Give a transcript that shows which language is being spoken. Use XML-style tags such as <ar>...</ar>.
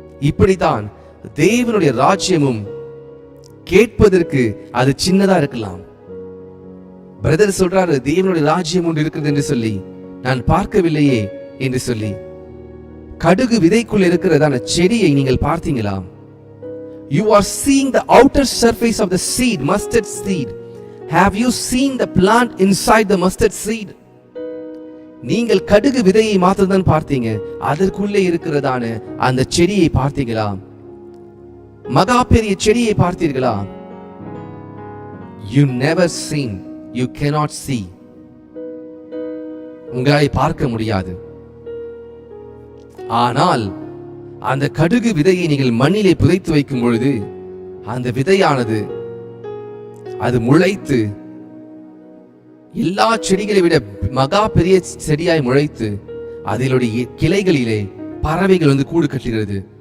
<ta>இப்படித்தான் தேவனுடைய ராஜ்யமும் கேட்பதற்கு அது சின்னதா இருக்கலாம். பிரதர் சொல்றாரு, தேவனுடைய ராஜ்யம் ஒன்று இருக்கிறது என்று சொல்லி நான் பார்க்கவில்லையே என்று சொல்லி. கடுகு விதைக்குள் இருக்கிறதான செடியை நீங்கள் பார்த்தீங்களா?</ta> <en>You are seeing the outer surface of the seed, mustard seed. Have you seen the plant inside the mustard seed?</en> <ta>நீங்கள் கடுகு விதையை மாத்திரம் பார்த்தீங்க, அதற்குள்ளே இருக்கிறதான அந்த செடியை பார்த்தீங்களா? மகா பெரிய செடியை பார்த்தீர்களா?</ta> <en>You never seen, you cannot see.</en> <ta>உங்களால் பார்க்க முடியாது. ஆனால் அந்த கடுகு விதையை நீங்கள் மண்ணிலே புதைத்து வைக்கும் பொழுது அந்த விதையானது அது முளைத்து எல்லா செடிகளை விட மகா பெரிய செடியாய் முளைத்து அதிலுடைய கிளைகளிலே பறவைகள் வந்து கூடு கட்டுகிறது.</ta>